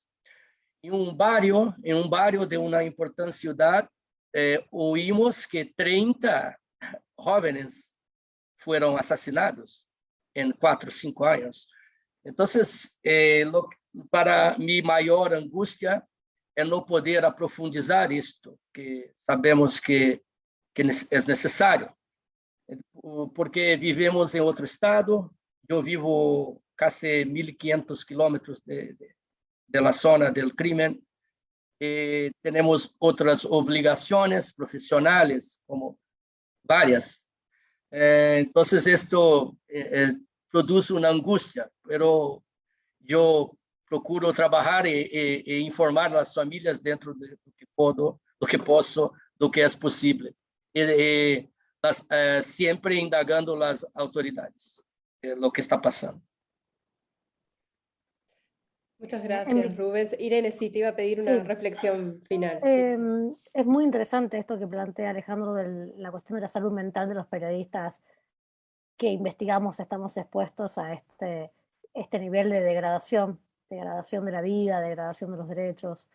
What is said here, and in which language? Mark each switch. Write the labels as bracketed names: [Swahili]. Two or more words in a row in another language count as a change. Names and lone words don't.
[Spanish] En un barrio de una importante ciudad, oímos que 30 jóvenes fueron asesinados en 4 o 5 años. Entonces, para mi mayor angustia [Portuguese] é não poder aprofundizar isto, que sabemos que é necessário, porque vivemos em outro estado. Eu vivo quase 1.500 quilômetros [Spanish] de la zona del crimen. [Portuguese] Temos outras obrigações profissionais, como várias. Então, esto produz uma angústia, pero eu procuro trabalhar e informar as famílias dentro do que puedo, do que posso, do que é possível, sempre indagando as autoridades [Spanish] lo que [Portuguese] está passando. [Spanish] Muchas gracias, Rubens. Irene, sí, te iba a pedir una reflexión final. Es muy interesante esto que plantea Alejandro de la cuestión de la salud mental de los periodistas que investigamos, estamos expuestos a este nivel de degradación de la vida, degradación de los derechos.